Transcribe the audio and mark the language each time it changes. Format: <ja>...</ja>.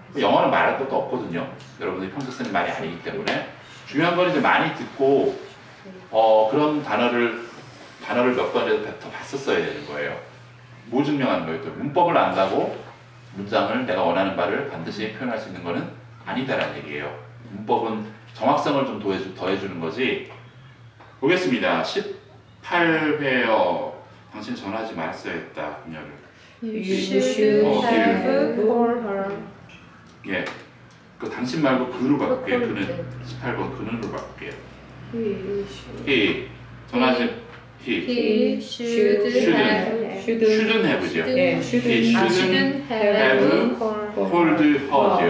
<ko>영어는 말할 것도 없거든요. 여러분들이 평소 쓰는 말이 아니기 때문에 중요한 건 이제 많이 듣고 그런 단어를 몇 번이라도 뱉어봤었어야 되는 거예요. 뭐 증명하는 거예요? 또 문법을 안다고 문장을 내가 원하는 바를 반드시 표현할 수 있는 것은 아니다라는 얘기예요. 문법은 정확성을 좀 더해주는 거지. 보겠습니다. 18회요. 당신 전화하지 말았어야 했다. 그녀를.</ko> <en>You should have called her.</en> <ko>예. 그 당신 말고 그로 바꿀게요. 그는 18번 그는으로 바꿀게요. he 전화하지</ko> <en>He should have shouldn't have죠.</en> <ko>예,</ko> <en>he shouldn't shouldn't have have called called her죠.</en>